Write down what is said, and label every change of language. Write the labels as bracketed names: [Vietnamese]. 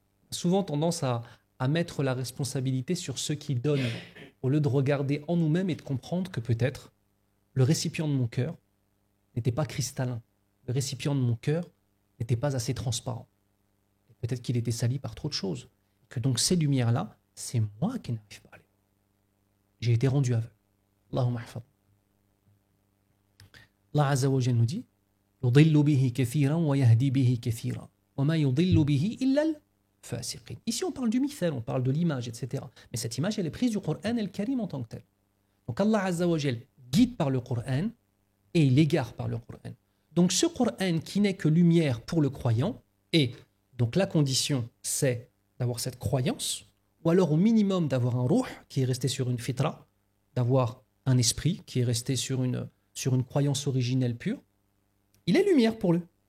[French] Souvent tendance à mettre la responsabilité sur ceux qui donnent, au lieu de regarder en nous-mêmes et de comprendre que peut-être le récipient de mon cœur n'était pas cristallin. Le récipient de mon cœur n'était pas assez transparent. Peut-être qu'il était sali par trop de choses. Que donc ces lumières-là, c'est moi qui n'arrive pas à les voir. J'ai été rendu aveugle. [Arabic] Allahumma ahfad. [French] Allah Azza wa Jalla nous dit [Arabic] يُضِلُّ بِهِ كَثِيرًا وَيَهْدِي بِهِ كَثِيرًا وَمَا يُضِلُّ بِهِ إِلَّا الْفَاسِقِينَ. [French] Ici, on parle du mithal, on parle de l'image, etc. Mais cette image, elle est prise du Coran al-Karim en tant que tel. Donc Allah Azza wa Jalla guide par le Coran et il égare par le Coran. Donc ce Coran qui n'est que lumière pour le croyant, et donc la condition, c'est d'avoir cette croyance, ou alors au minimum d'avoir un ruh qui est resté sur une fitra, d'avoir un esprit qui est resté sur une croyance originelle pure, il est lumière pour lui.